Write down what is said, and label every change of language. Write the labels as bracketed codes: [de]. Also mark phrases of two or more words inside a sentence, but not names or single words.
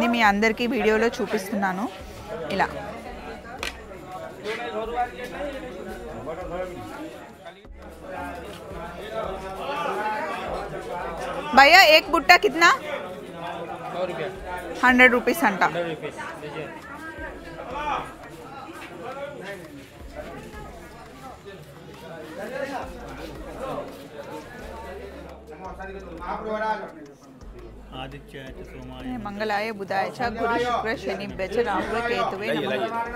[te] మీ అందరికీ వీడియోలో చూపిస్తున్నాను. ఇలా [hi] भैया एक [te] బుట్ట కిतना? 100 రూపీస్ అంట. [sa] मंगलाय बुधाय च गुरु शुक्र शनि बेच राहु केतुवे नमः।